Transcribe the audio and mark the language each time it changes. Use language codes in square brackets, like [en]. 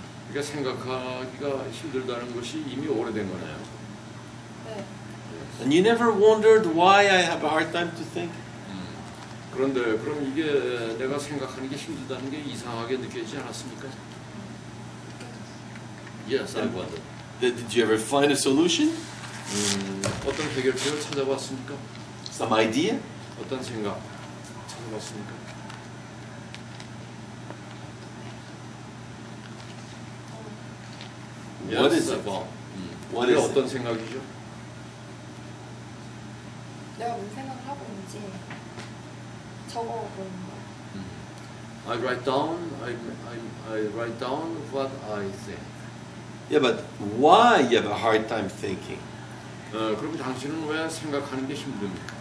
[ko] 그러니까 생각하기가 힘들다는 것이 이미 오래된 거네요. 네. [en] And you never wondered why I have a hard time to think? [ko] 그런데 그럼 이게 내가 생각하는 게 힘들다는 게 이상하게 느껴지지 않았습니까? [en] Yes, I wonder. Did you ever find a solution? [ko] 어떤 해결책을 찾아봤습니까? [en] Some idea? [ko] 어떤 생각 찾아봤습니까? [en] What is it? What [ko] 그게 [en] is it? [ko] 어떤 생각이죠? 내가 무슨 생각을 하고 있는지 적어보는 거야. [en] I write down what I think. Yeah, but why you have a hard time thinking? [ko] 그럼 당신은 왜 생각하는 게 힘듭니까?